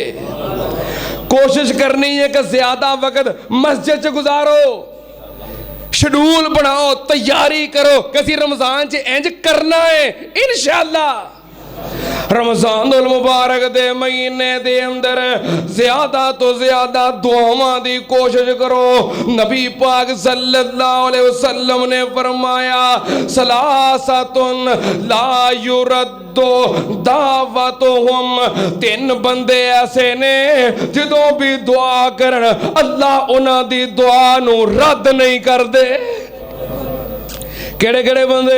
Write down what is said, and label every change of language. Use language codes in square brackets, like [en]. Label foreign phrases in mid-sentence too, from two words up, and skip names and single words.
[pa] کوشش کرنی ہے کہ زیادہ وقت مسجد چ گزارو، شیڈول بناؤ، تیاری کرو کہ اسیں رمضان چ اینج کرنا ہے. ان شاء اللہ رمضان المبارک دے مہینے دے اندر زیادہ توں زیادہ دعاواں دی کوشش کرو. نبی پاک [ar] صلى الله عليه وسلم [pa] نے فرمایا [ar] ثلاثة لا ترد دعوتهم, [pa] تن بندے ایسے نے جدوں بھی دعا کرن اللہ اوہناں دی دعا نوں رد نہیں کردے. کیہڑے کیہڑے بندے?